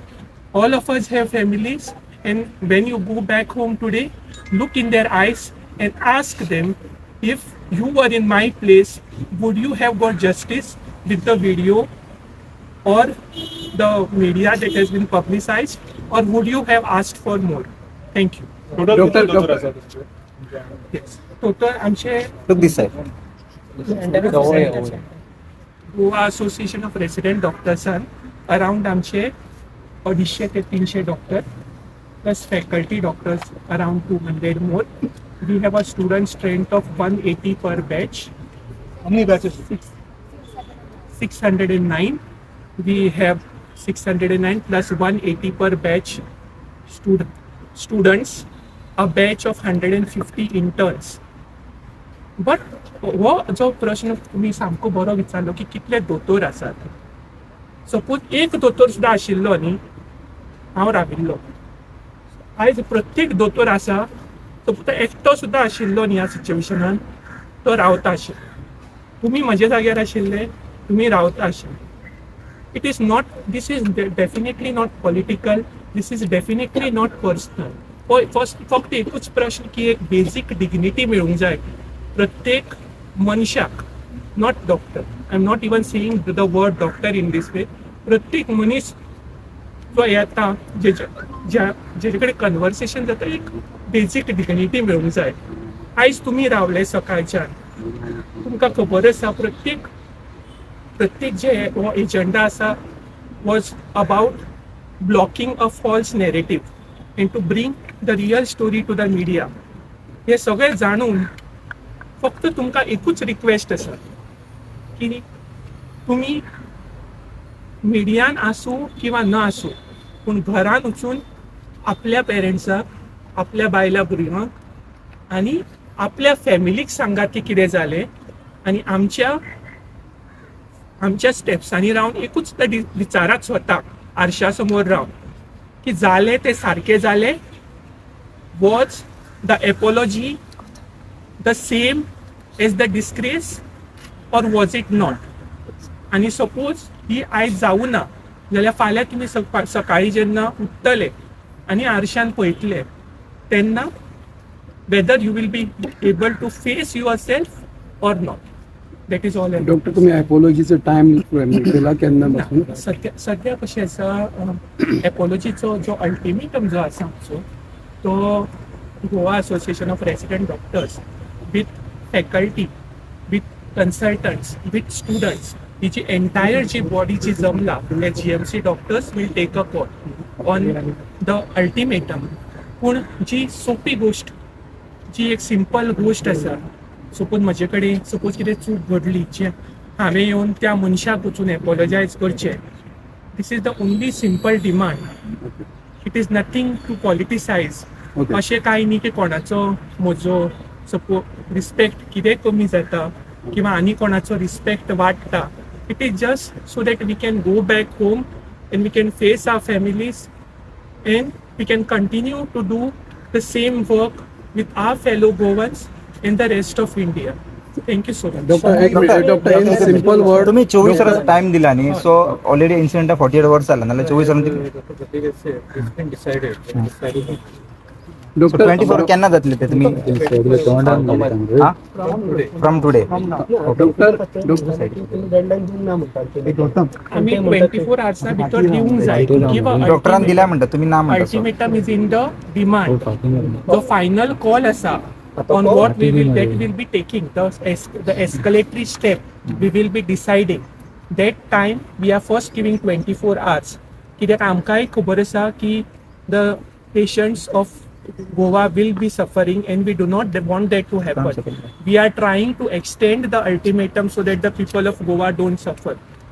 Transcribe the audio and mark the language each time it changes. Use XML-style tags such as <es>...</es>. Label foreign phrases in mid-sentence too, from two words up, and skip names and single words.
<en>All of us have families, and when you go back home today, look in their eyes and ask them, if you were in my place, would you have got justice with the video or the media that has been publicized, or would you have asked for more? Thank you. Doctor. Yes. Total आमचे Look this side. Goa Association of Resident Doctorsan around</en> <kok>आमचे 250 ते 300</kok> <en>डॉक्टर plus faculty doctors around 200 more. We have a student strength of 180 per batch. How many batches? 609. We have 609 plus 180 per batch students, a batch of 150 interns.</en> <kok>But हो जो प्रश्न तुम्ही सामको बरो विचारलो की कितले दोतोर आसात. सपोज एक दोतोर सुद्दां आशिल्लो न्ही, हांव राविल्लो. आयज प्रत्येक दोतोर आसा, तो फक्त एकटो सुद्दां आशिल्लो न्ही ह्या सिच्युएशनान, तो रावता आशिल्लो. तुम्ही म्हजे जाग्यार आशिल्ले, तुम्ही रावता आशिल्ले.</kok> <en>It is not, this is definitely not political, this is definitely not personal.</en> <kok>फक्त एकूच प्रश्न की एक बेसिक डिग्निटी मेळूंक जाय प्रत्येक मनशाक,</kok> <en>not doctor. I am not even saying the word doctor in this way.</en> <kok>प्रत्येक मनीस जो येता, जेचे कडेन कन्वर्सेशन जाता, एक बेसिक डिग्निटी मेळूंक जाय. आयज तुमी रावले सकाळच्यान, तुमकां खबर आसा प्रत्येक जे हो एजेंडा आसा</kok> <en>was about blocking a false narrative and to bring the real story to the media.</en> <kok>हे सगळें जाणून फक्त तुमकां एकूच रिक्वेस्ट आसा की तुमी मिडियान आसूं किंवा न आसूं, पूण घरान वचून आपल्या पेरेंट्साक, आपल्या बायल्या भुरग्यांक आनी आपल्या फॅमिलीक सांगात की कितें जालें, आनी आमच्या स्टेप्सांनी रावन एकूच विचारात स्वताक आरशा समोर रावन की जालें तें सारकें जालें.</kok> <en>was the apology the same as the disgrace or was it not?</en> <kok>आणि सपोज ही आयज जावं ना जाल्यार फाल्यां तुमी सकाळी जेन्ना उठतले आनी आरशान पळयतले तेन्ना</kok> <en>whether you will be able to face yourself or not. That is all.</en> <kok>डॉक्टर तुम्ही अपोलॉजीचं टाइम केला केन्ना पासून सध्या कशें आसा एपोलॉजीचो जो अल्टिमेटम जो आसा आमचो तो</kok> <en>Goa Association of Resident Doctors with faculty with consultants with students</en> <kok>ही जी एंटायर जी बॉडी जी जमला ते</kok> <en>GMC doctors will take a call on the ultimatum.</en> <kok>पूण जी सोपी गोष्ट जी एक सिंपल गोष्ट आसा, सपोज म्हजे कडेन सपोज कितें चूक घडली जे हांवें येवन त्या मनशाक वचून एपोलॉजायज करचें,</kok> <en>this is the only simple demand. it is nothing to politicise.</en> <kok>अशें कांय न्ही की कोणाचो म्हजो सपोज रिस्पेक्ट कितें कमी जाता किंवा आनी कोणाचो रिस्पेक्ट वाडटा.</kok> <en>it is just so that we can go back home and we can face our families and we can continue to do the same work with our fellow Goans in the rest of India. Thank you so much. doctor in simple word</en> <kok>तुम्ही 24 वरांचा टाइम दिला न्ही,</kok> <en>so already incident 48 hours</en> <kok>जाला नाल्यार 24 वरांची डॉक्टर 24 केन्ना जातले ते तुम्ही</kok> <en>from today.</en> <kok>डेडलाईन दिवंक ना म्हणटात. आमी 24 hours भितर दिवंक जाय. डॉक्टरान दिला म्हणटा तुम्ही ना म्हणटा.</kok> <en>Ultimatum is in the demand. The final call asa on what we will be taking the escalatory step we will be deciding. That time we are first giving 24 hours.</en> <kok>कित्याक आमकांय खबर आसा की</kok> <en>the patients of Goa will be suffering and we do not want that to happen. We are trying to extend the ultimatum so that the people of Goa don't suffer.</en>